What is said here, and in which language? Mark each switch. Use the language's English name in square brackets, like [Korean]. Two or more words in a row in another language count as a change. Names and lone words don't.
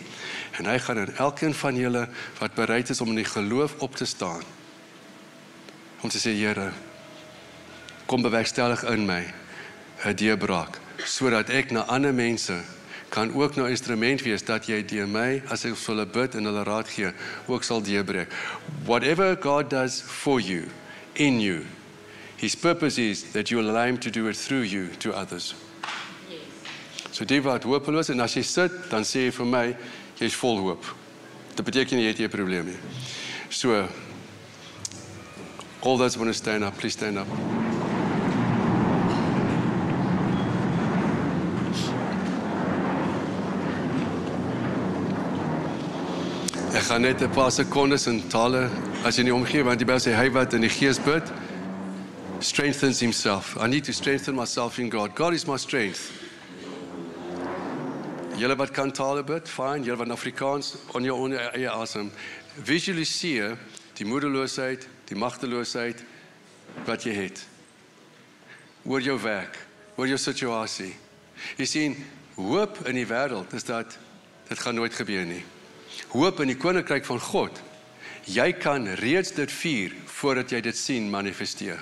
[Afrikaans] En hy gaan in elkeen van julle, wat bereid is om in die geloof op te staan, om te sê, Here, kom bewerkstellig in my, 'n deurbraak, sodat ek na ander mense kan ook nou instrument wees, dat jy deur my, as ek vir hulle bid en hulle raad gee, ook sal deurbreek. [English] Whatever God does for you, in you, His purpose is that you allow Him to do it through you to others. [Afrikaans] So die wat hopeloos, en as jy sit, dan sê jy vir my, jy is vol hoop. Dit beteken jy het nie 'n probleem nie. [English] So, all those want to stand up, please stand up. [Afrikaans] Ek gaan net 'n paar sekondes in tale, as jy nie omgee, want die Bybel sê, hy wat in die Gees bid, [English] strengthens himself. I need to strengthen myself in God. God is my strength. [Afrikaans] Julle wat kan tale bid, fine. Julle wat Afrikaans [English] on your [Afrikaans] eie asem. Visualiseer die moedeloosheid, die magteloosheid wat jy het. Oor jou werk, oor jou situasie. Jy sien, hoop in die wêreld is dat dit gaan nooit gebeur nie. Hoop in die koninkryk van God. Jy kan reeds dit vier voordat jy dit sien manifesteer.